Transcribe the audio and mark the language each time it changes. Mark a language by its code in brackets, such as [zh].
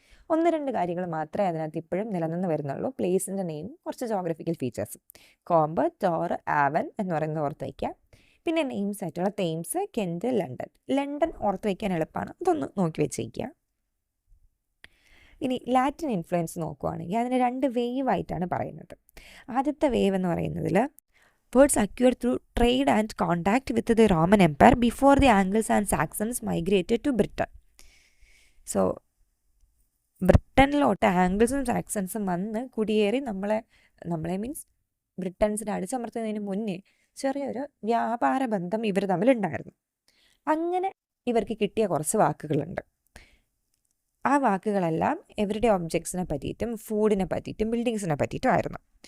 [ml] 1-2 കാര്യങ്ങൾ മാത്രമേ അതിനകത്ത് ഇപ്പോഴും നിലനിന്ന് വരുന്നുള്ളൂ. പ്ലേസിൻ്റെ നെയിം, കുറച്ച് ജോഗ്രഫിക്കൽ ഫീച്ചേഴ്സ്, കോംബ്, ടോർ, ആവൻ എന്ന് പറയുന്നത് ഓർത്ത് വയ്ക്കുക. പിന്നെ നെയിംസ് ആയിട്ടുള്ള തെയിംസ്, കെൻറ്റ്, ലണ്ടൻ ഓർത്ത് വയ്ക്കാൻ എളുപ്പമാണ്, അതൊന്ന് നോക്കി വെച്ചേക്കുക. ഇനി ലാറ്റിൻ ഇൻഫ്ലുവൻസ് നോക്കുകയാണെങ്കിൽ അതിന് 2 വേവായിട്ടാണ് പറയുന്നത്. ആദ്യത്തെ വേവ് എന്ന് പറയുന്നതിൽ [en] words acquired through trade and contact with the Roman Empire before the Angles and Saxons migrated to Britain. [ml] So ബ്രിട്ടനിലോട്ട് ആംഗിൾസും സാക്സൺസും വന്ന് കുടിയേറി നമ്മളെ മീൻസ് ബ്രിട്ടൻസിനെ അടിച്ചമർത്തുന്നതിന് മുന്നേ ചെറിയൊരു വ്യാപാര ബന്ധം ഇവർ തമ്മിലുണ്ടായിരുന്നു. അങ്ങനെ ഇവർക്ക് കിട്ടിയ കുറച്ച് വാക്കുകളുണ്ട്. ആ വാക്കുകളെല്ലാം എവരുടെ ഒബ്ജക്ട്സിനെ പറ്റിയിട്ടും ഫുഡിനെ പറ്റിയിട്ടും ബിൽഡിങ്സിനെ പറ്റിയിട്ടും ആയിരുന്നു.